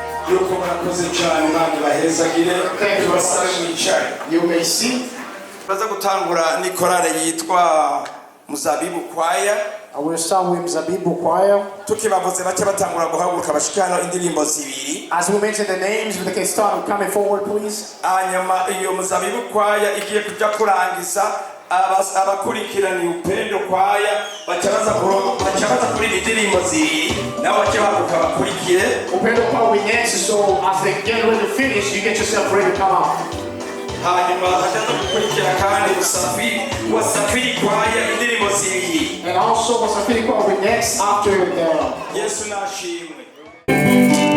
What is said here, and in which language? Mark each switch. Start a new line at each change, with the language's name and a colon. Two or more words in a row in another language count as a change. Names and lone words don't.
Kinyarwanda: yuko murakoze cyane Imana ibahezagire tubasabe mwicare.
English: You may see.
Rundi: Baza gutangura ni korale yitwa Muzabibu Choir.
English: I will start with Zabibu Choir.
Rundi: Tukibavuze bace batangura guhaguruka bashikana indirimbo zibiri.
English: As we mention the names, they can start coming forward, please.
Rundi: Anyuma iyo Muzabibu Choir igiye kuja kurangiza abakurikirana Upendo Choir bacabaza kuri indirimbo zibiri nabo bace bahaguruka bakurikire.
English: Upendo Choir will next, so as they get ready to finish, you get yourself ready to come out.
Rundi: Hanyuma hajaza gukurikira kandi Wasafiri Choir indirimbo zibiri.
English: And also Wasafiri Choir will next after the...
Rundi: Yesu nashimwe.